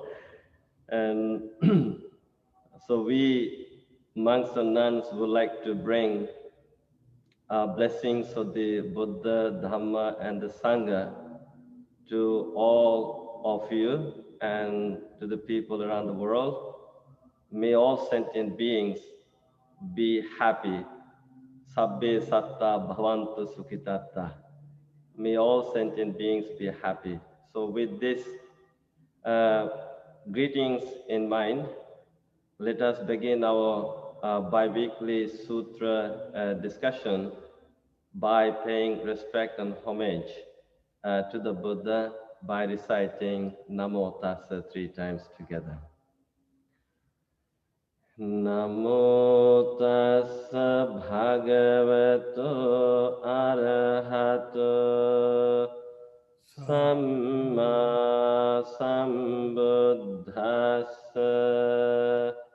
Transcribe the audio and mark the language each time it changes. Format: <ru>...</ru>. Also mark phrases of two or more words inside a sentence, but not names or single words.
<en>And so we, monks and nuns, would like to bring blessings of the Buddha, Dhamma, and the Sangha to all of you and to the people around the world. May all sentient beings be happy.</en> <pi>Sabbe satta bhavantu sukhitatta.</pi> <en>May all sentient beings be happy. So with this greetings in mind, let us begin our bi-weekly sutra discussion by paying respect and homage to the Buddha by reciting</en> <pi>Namo Tassa</pi> <en>3 times together.</en> <pi>Namo tassa bhagavato arahato samma sambuddhassa.</pi>